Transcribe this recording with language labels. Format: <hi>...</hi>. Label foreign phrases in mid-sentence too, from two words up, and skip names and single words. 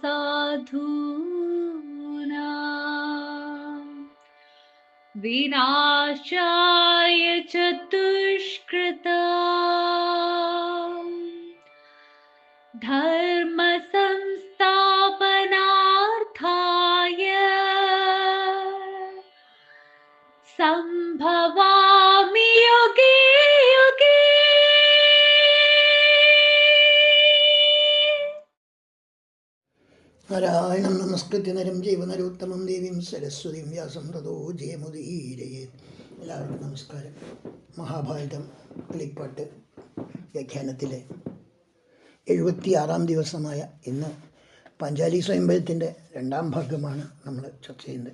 <sa>साधूनां विनाशाय च दुष्कृतां धर्म संस्थापनार्थाय संभवामि युगे युगे। നാരായണം നമസ്കൃത്യ നരം ജൈവ നരോത്തമം ദേവീം സരസ്വതീം വ്യാസം തതോ ജയമുദീരയേത്.</sa> <ml>എല്ലാവർക്കും നമസ്കാരം. മഹാഭാരതം കിളിപ്പാട്ട് വ്യാഖ്യാനത്തിലെ 76-ാം ദിവസമായ ഇന്ന് പാഞ്ചാലി സ്വയംവരത്തിൻ്റെ 2ാം ഭാഗമാണ് നമ്മൾ ചർച്ച ചെയ്യുന്നത്.</ml>